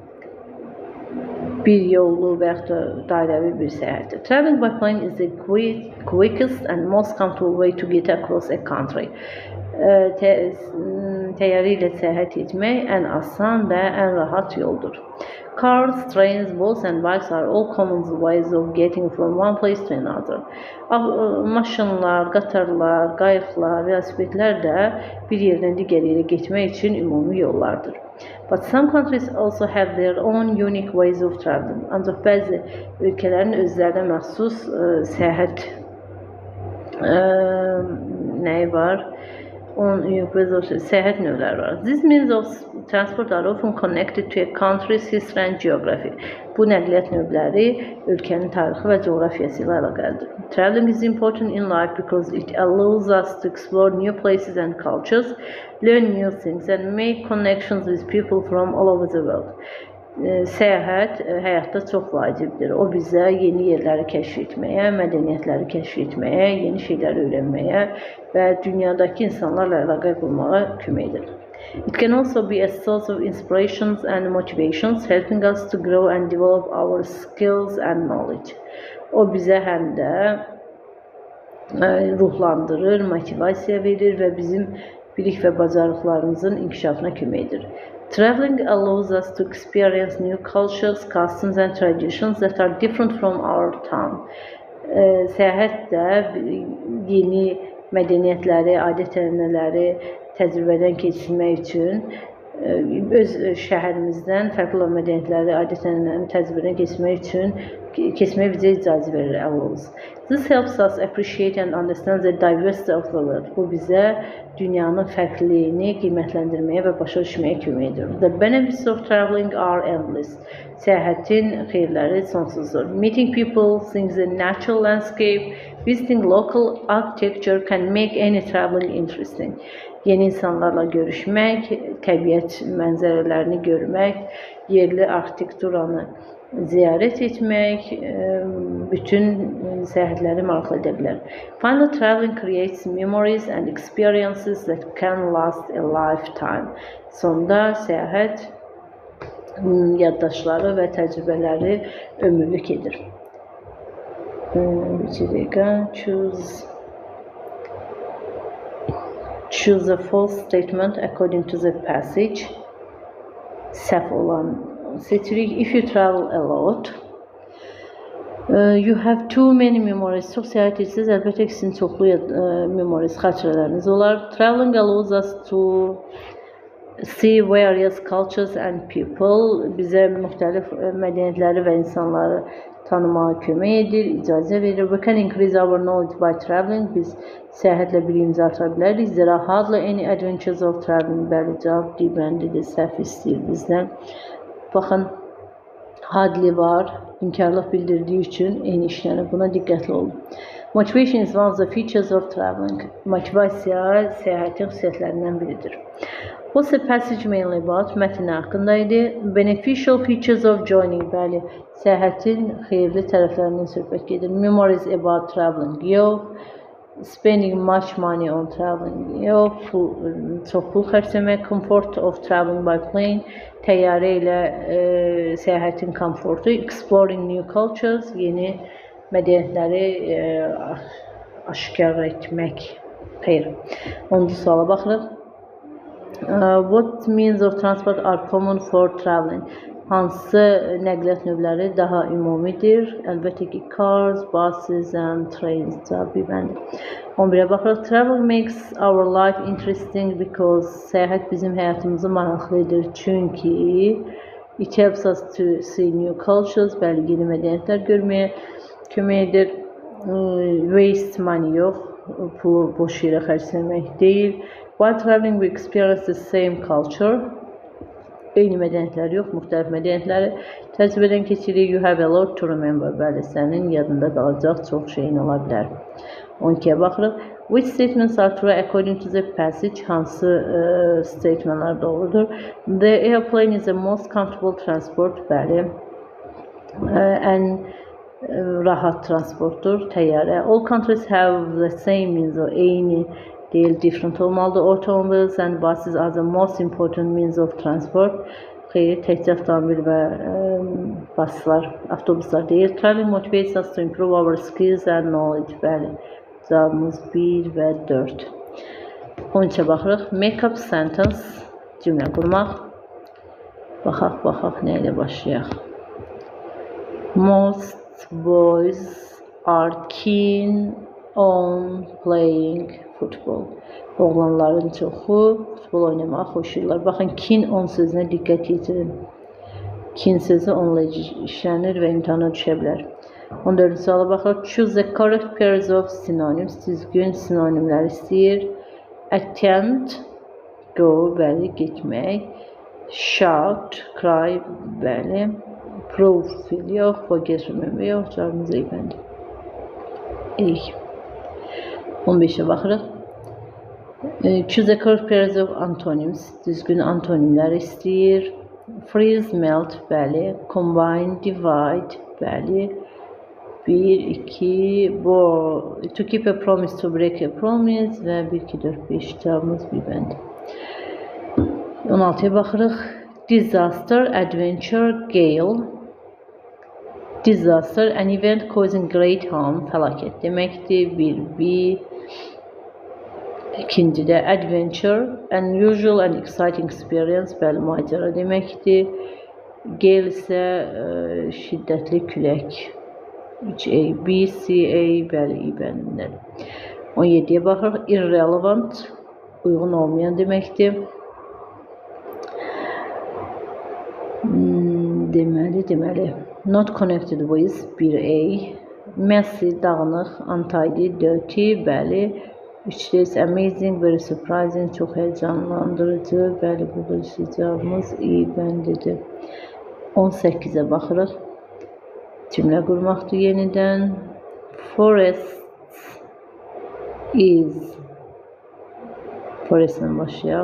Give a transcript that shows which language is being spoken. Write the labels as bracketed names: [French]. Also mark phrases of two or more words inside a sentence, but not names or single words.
[Azerbaijani] Bir yollu və yaxud da dairəvi bir səyahətdir. [English] Traveling by plane is the quickest and most comfortable way to get across a country. [Azerbaijani] Təyyarə ilə səyahət etmək ən asan və ən rahat yoldur. [English] Cars, trains, boats and bikes are all common ways of getting from one place to another. [Azerbaijani] Maşınlar, qatarlar, qayıqlar, velosipedlər də bir yerdən digər yerə getmək üçün ümumi yollardır. [English] But some countries also have their own unique ways of traveling. [Azerbaijani] Ancaq bəzi ölkələrin özlərinə məxsus səyahət nəyi var? Səyahət növləri var. [English] These means of transport are often connected to a country's history and geography. [Azerbaijani] Bu nəqliyyat növləri ölkənin tarixi və coğrafiyası ilə əlaqəlidir. [English] Traveling is important in life because it allows us to explore new places and cultures, learn new things and make connections with people from all over the world. [Azerbaijani] Səyahət həyatda çox vacibdir. O bizə yeni yerləri kəşf etməyə, mədəniyyətləri kəşf etməyə, yeni şeyləri öyrənməyə və dünyadakı insanlarla əlaqə qurmağa kömək edir. [English] It can also be a source of inspirations and motivations, helping us to grow and develop our skills and knowledge. [Azerbaijani] O bizə həm də ruhlandırır, motivasiya verir və bizim bilik və bacarıqlarımızın inkişafına kömək edir. [English] Traveling allows us to experience new cultures, customs and traditions that are different from our town. [Azerbaijani] Səyahət də yeni mədəniyyətləri, adət-ənənələri təcrübədən keçirmək üçün öz şəhərimizdən fərqli mədəniyyətləri, adət-ənənələri təcrübədən keçməyə bizə icazə verir allows. [English] This helps us appreciate and understand the diversity of the world. [Azerbaijani] Bu bizə dünyanın fərqliliyini qiymətləndirməyə və başa düşməyə kömək edir. [English] The benefits of traveling are endless. [Azerbaijani] Səyahətin xeyirləri sonsuzdur. [English] Meeting people, seeing the natural landscape, visiting local architecture can make any traveling interesting. [Azerbaijani] Yeni insanlarla görüşmək, təbiət mənzərələrini görmək, yerli arxitekturanı ziyarət etmək bütün səyahətləri maraqlı edə bilər. [English] Finally, traveling creates memories and experiences that can last a lifetime. [Azerbaijani] Sonda səyahət yaddaşları və təcrübələri ömürlük edir. [English] Choose a false statement according to the passage. [Azerbaijani] Səhv olan seçirik. [English] If you travel a lot, you have too many memories. [Azerbaijani] Çox səyahət etsiniz, əlbəttə ki, sizin çoxlu memories, xatirələriniz olar. [English] Traveling allows us to see various cultures and people. [Azerbaijani] Bizə müxtəlif mədəniyyətləri və insanları tanımağa kömək edir, icazə verir. [English] We can increase our knowledge by traveling. [Azerbaijani] Biz səyahətlə bilgimizi artıra bilərik. [English] There are hardly any adventures of traveling. [Azerbaijani] Bəli, cavab D-bəndidir, səhv istəyir bizdən. Baxın, hardly var, inkarlıq bildirdiyi üçün eyni işlənir. Buna diqqətli olun. [English] Motivation is one of the features of traveling. [Azerbaijani] Motivasiya səyahətin xüsusiyyətlərindən biridir. [English] What's the passage mainly about? [Azerbaijani] Mətn haqqında idi. [English] Beneficial features of joining. [Azerbaijani] Bəli, səyahətin xeyirli tərəflərindən söhbət gedir. [English] Memories about traveling. [Azerbaijani] Yox. [English] Spending much money on traveling. [Azerbaijani] Yox. Çox pul xərcləmək. [English] Comfort of traveling by plane. [Azerbaijani] Təyyarə ilə səyahətin komfortu. [English] Exploring new cultures. [Azerbaijani] Yeni mədəniyyətləri aşkar etmək. Xeyr. 10-cu suala baxırıq. [English] What means of transport are common for traveling? [Azerbaijani] Hansı nəqliyyat növləri daha ümumidir? Əlbəttə ki, [English] cars, buses and trains. [Azerbaijani] Cavab B-bəndir. 11-ə baxırıq. [English] Travel makes our life interesting because [Azerbaijani] səyahət bizim həyatımızı maraqlı edir. [English] Çünki it helps us to see new cultures. [Azerbaijani] Bəli, yeni mədəniyyətlər görməyə kömək edir. [English] Waste money yox. [Azerbaijani] Pulu boş yerə xərcləmək deyil. [English] While traveling we experience the same culture. [Azerbaijani] Eyni mədəniyyətlər yox, müxtəlif mədəniyyətləri təcrübədən keçirik. [English] You have a lot to remember. [Azerbaijani] Bəli, sənin yadında qalacaq çox şeyin ola bilər. 12-yə baxırıq. [English] Which statements are true according to the passage? [Azerbaijani] Hansı statementlar doğrudur? [English] The airplane is the most comfortable transport. [Azerbaijani] Bəli. Rahat transportdur, təyyarə. [English] All countries have the same means of [Azerbaijani] eyni deyil, different olmalıdır. [English] Automobiles and buses are the most important means of transport. [Azerbaijani] Xeyr, təkcə avtomobil və baslar, avtobuslar deyil. [English] Traveling motivates us to improve our skills and knowledge. [Azerbaijani] Bəli, cavabımız 1 və 4. 13-ə baxırıq. [English] Make up sentence, [Azerbaijani] cümlə qurmaq. Baxaq, nə ilə başlayaq? [English] Most boys are keen on playing football. [Azerbaijani] Oğlanların çoxu futbol oynamağa xoşlayırlar. Baxın, [English] keen on [Azerbaijani] sözünə diqqət yetirin. Keen sözü onunla işlənir və imtahana düşə bilər. 14-cü suala baxırıq. [English] Choose the correct pairs of synonyms. [Azerbaijani] Düzgün sinonimlər istəyir. [English] Attempt, go, [Azerbaijani] bəli, getmək. [English] Shout, cry, bəli. Prove, feel [Azerbaijani] yox. [English] Forget, remember [Azerbaijani] yox. Cavabımız eyfəndir. 15-ə baxırıq. [English] Choose the correct pairs of antonyms. [Azerbaijani] Düzgün antonimlər istəyir. [English] Freeze, melt, bəli. Combine, divide, bəli. [Azerbaijani] 1, 2, [English] to keep a promise, to break a promise [Azerbaijani] və 1, 2, 4, 5 cavabımız bir bəndi. 16-ya baxırıq. [English] Disaster, adventure, gale. Disaster, an event causing great harm, [Azerbaijani] fəlakət deməkdir. Bir. [English] İkincidə adventure, unusual and exciting experience, [Azerbaijani] bəli, macəra deməkdir. Gale isə şiddətli külək. 3A, B, C, A, bəli, I bəndindədir. 17-yə baxırıq. Irrelevant, uyğun olmayan deməkdir. Deməli. [English] Not connected with, 1A. Messy, dağınıq, untidy, dirty, bəli. 3D is amazing, very surprising, [Azerbaijani] çox həyəcanlandırıcı, bəli, burada cavabımız I bəndidir. 18-ə baxırıq. Cümlə qurmaqdır yenidən. [English] Forest is, [Azerbaijani] forestlə başlayaq.